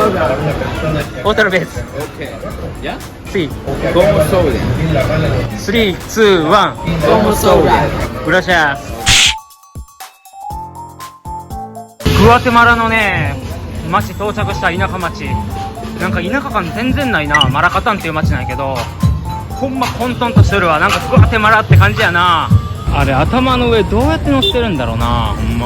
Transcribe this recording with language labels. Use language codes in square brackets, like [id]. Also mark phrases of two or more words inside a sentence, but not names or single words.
[es] Otra vez. Okay. ¿Ya? Sí. ¿Cómo soda? 3、2、1。 ¿Cómo soda? Gracias。 [ja] グアテマラのね町到着した。田舎町。なんか田舎感全然ないな。マラカタンっていう町なんやけど、ほんま混沌としてるわ。なんかグアテマラって感じやな。あれ頭の上どうやって乗ってるんだろうなほんま。